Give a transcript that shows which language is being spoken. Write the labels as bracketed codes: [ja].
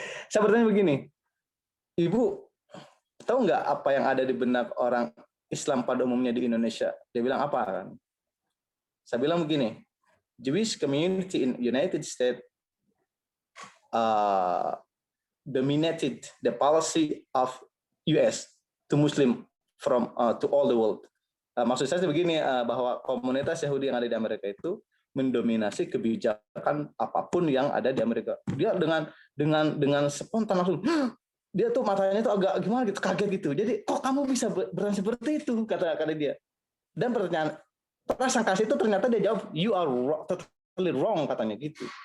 [id] Saya bertanya begini, Ibu tahu nggak apa yang ada di benak orang Islam pada umumnya di Indonesia? Dia bilang apa kan? Saya bilang begini, [en] Jewish community in United States dominated the policy of US to Muslim from to all the world. [id] Maksud saya begini, bahwa komunitas Yahudi yang ada di Amerika itu mendominasi kebijakan apapun yang ada di Amerika. Dia dengan spontan langsung, dia tuh matanya tuh agak gimana gitu, kaget gitu. Jadi kok kamu bisa berani seperti itu, kata dia. Dan pertanyaan prasangka itu ternyata dia jawab, [en] you are totally wrong, [id] katanya gitu.